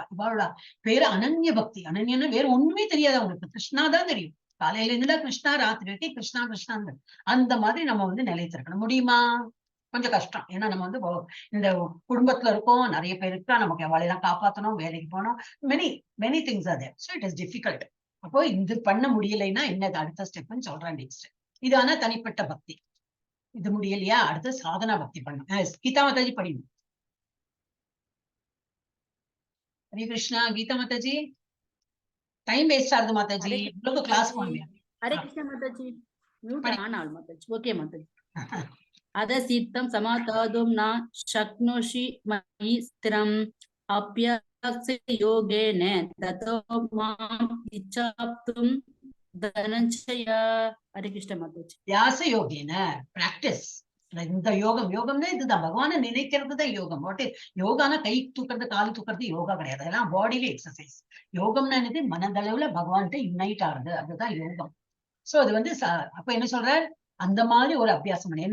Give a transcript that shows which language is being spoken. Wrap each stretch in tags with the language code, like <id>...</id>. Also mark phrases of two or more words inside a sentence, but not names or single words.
<ta>இவளோட பேரு அனன்ய பக்தி. அனன்யன்னு வேற ஒண்ணுமே தெரியாது அவங்களுக்கு, கிருஷ்ணா தான் தெரியும். காலையில இருந்துதான் கிருஷ்ணா, ராத்திரி வரைக்கும் கிருஷ்ணா. அந்த மாதிரி நம்ம வந்து நிலைத்திருக்கணும். முடியுமா? கொஞ்சம் கஷ்டம். ஏன்னா நம்ம வந்து இந்த குடும்பத்துல இருக்கோம், நிறைய பேர் இருக்கா, நமக்கு அவளையெல்லாம் காப்பாற்றணும், வேலைக்கு போகணும்,</ta> <en>many things are there. so it is difficult.</en> <ta>அப்போ இது பண்ண முடியலைன்னா என்ன அடுத்த ஸ்டெப்னு சொல்றேன். நெக்ஸ்ட் இது ஆனா தனிப்பட்ட பக்தி. இது முடியலையா, அடுத்து சாதனா பக்தி பண்ணும். கீதா மாதாஜி படிங்க. ஹரே கிருஷ்ணா. கீதா மாதாஜி,</ta> <en>time waste</en> <ta>ஆகுது மாதாஜி, ஹரே இவ்வளவு கிளாஸ் மாதாஜி. போனேன். ஹரே கிருஷ்ண மாதாஜி. மியூட் படி.</ta> <en>on all mataji. okay mataji.</en> <sa>अधसिद्धं समाधातुं न शक्नोषि मयि स्थिरम् अभ्यासयोगेन ततो माम् इच्छाप्तुं धनञ्जय.</sa> <hi>हरे कृष्ण माताजी.</hi> <sa>व्यास योगिन</sa> <ta>பிராக்டிஸ். இந்த யோகம்னா இதுதான், பகவானை நினைக்கிறது தான் யோகம். வாட் யோகானா கை தூக்குறது கால் தூக்குறது யோகா கிடையாது, அதெல்லாம் பாடியில எக்ஸசைஸ். யோகம்னா என்னது, மனதளவுல பகவான்கிட்ட யுனைட் ஆகுது, அதுதான் யோகம். சோ அது வந்து அப்ப என்ன சொல்ற, அந்த மாதிரி ஒரு அபியாசம் பண்ணு.</ta>